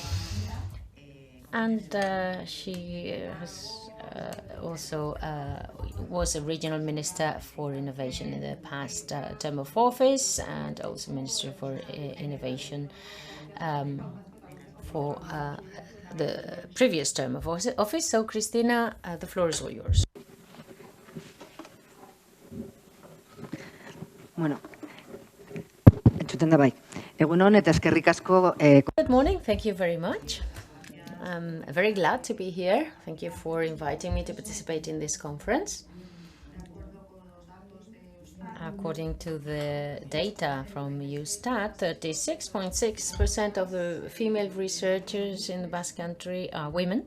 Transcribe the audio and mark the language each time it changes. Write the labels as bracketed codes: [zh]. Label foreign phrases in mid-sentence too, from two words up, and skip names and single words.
[en] And she has also was a regional minister for innovation in the past term of office, and also Minister for Innovation for the previous term of office. So, Cristina, the floor is all yours. [eu] Bueno, entzuten da bai. Egunon eta eskerrik asko. [en] Good morning, thank you very much. I'm very glad to be here. Thank you for inviting me to participate in this conference. According to the data from Eurostat, 36.6% of the female researchers in the Basque Country are women.